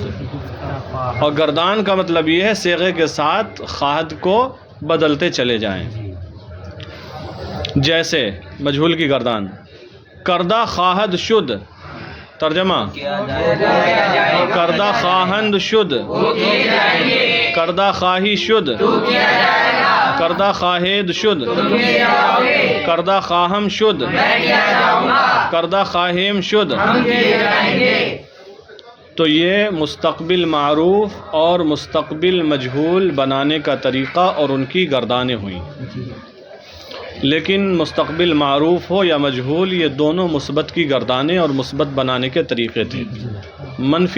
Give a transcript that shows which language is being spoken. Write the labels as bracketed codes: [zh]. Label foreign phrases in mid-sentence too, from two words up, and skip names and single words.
[ur] اور گردان کا مطلب یہ ہے صیغے کے ساتھ خواہد کو بدلتے چلے جائیں۔ جیسے مجہول کی گردان [fa] کردہ خواہد شد، ترجمہ کردہ خواہند شد، کردہ خواہی شد، کردہ خواہید شد، کردہ خواہم شد، کردہ خواہیم شد۔ [ur] تو یہ مستقبل معروف اور مستقبل مجہول بنانے کا طریقہ اور ان کی گردانیں ہوئیں۔ لیکن مستقبل معروف ہو یا مجہول، یہ دونوں مثبت کی گردانیں اور مثبت بنانے کے طریقے تھے۔